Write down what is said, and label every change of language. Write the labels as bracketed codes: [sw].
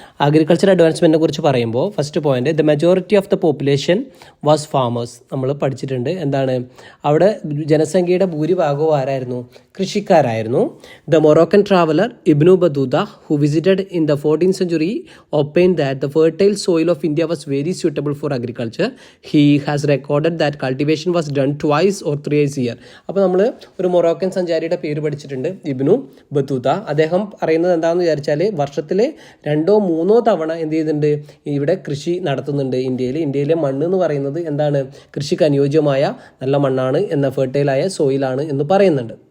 [ml] Agriculture അഡ്വാൻസ്മെൻറ്റിനെ കുറിച്ച് പറയുമ്പോൾ first point, [en] The majority of the population was farmers. [ml] നമ്മൾ പഠിച്ചിട്ടുണ്ട്. എന്താണ് അവിടെ ജനസംഖ്യയുടെ ഭൂരിഭാഗവും ആരായിരുന്നു? കൃഷിക്കാരായിരുന്നു. [en] The Moroccan traveller Ibn Battuta who visited in the 14th century opined that the fertile soil of India was very suitable for agriculture. He has recorded that cultivation was done twice or thrice a year. [ml] അപ്പോൾ നമ്മൾ ഒരു Moroccan സഞ്ചാരിയുടെ പേര് പഠിച്ചിട്ടുണ്ട്, Ibnu Battuta. അദ്ദേഹം പറയുന്നത് എന്താണെന്ന് വിചാരിച്ചാൽ വർഷത്തിൽ 2 or 3 തവണ എന്ത് ചെയ്യുന്നുണ്ട്? ഇവിടെ കൃഷി നടത്തുന്നുണ്ട്. ഇന്ത്യയിലെ മണ്ണ് എന്ന് പറയുന്നത് എന്താണ്? കൃഷിക്ക് അനുയോജ്യമായ നല്ല മണ്ണാണ്, എന്ന ഫെർട്ടൈലായ സോയിലാണ് എന്ന് പറയുന്നുണ്ട്.